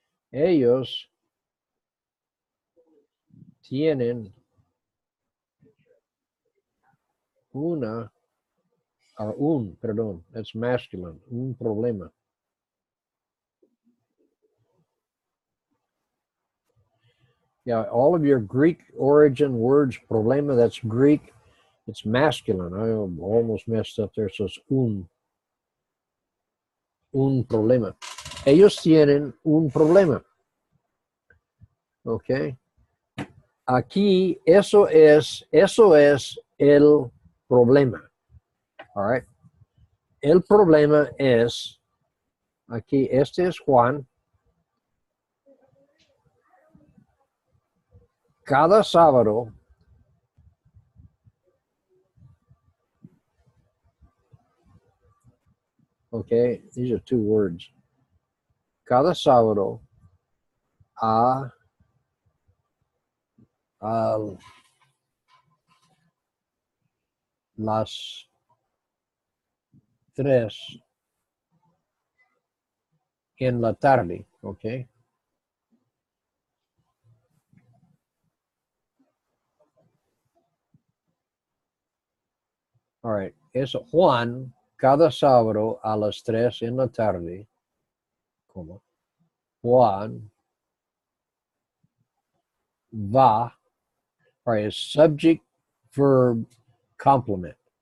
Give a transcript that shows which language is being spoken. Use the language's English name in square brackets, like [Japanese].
[Spanish] Ellos tienen perdón, [English] that's masculine, [Spanish] un problema. [English] Yeah, all of your Greek origin words, problema, that's Greek, it's masculine. I almost messed up there, so it's [Spanish] un problema. Ellos tienen un problema. Okay. Aquí, eso es el problema. All right. El problema es, aquí, este es Juan. Cada sábado, [English] okay, these are two words. [Spanish] Cada sábado a las 3 en la tarde, okay. All right, es Juan cada sábado a las 3 en la tarde, ¿cómo? Juan va, [English] all right, it's subject, verb, complement.